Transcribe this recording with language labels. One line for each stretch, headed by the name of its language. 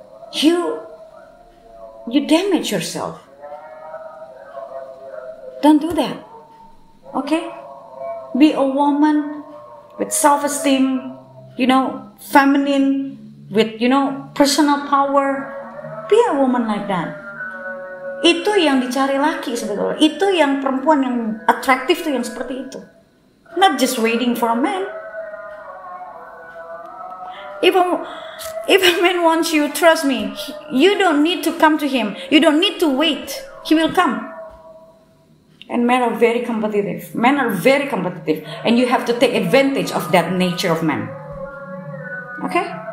English: You damage yourself. Don't do that. Okay? Be a woman with self-esteem, feminine, with, personal power. Be a woman like that.
Indonesian: Itu yang dicari laki sebetulnya. Itu yang perempuan yang atraktif tuh yang seperti itu.
English: Not just waiting for a man. If a man wants you, trust me, you don't need to come to him. You don't need to wait. He will come. And men are very competitive. Men are very competitive. And you have to take advantage of that nature of men. Okay?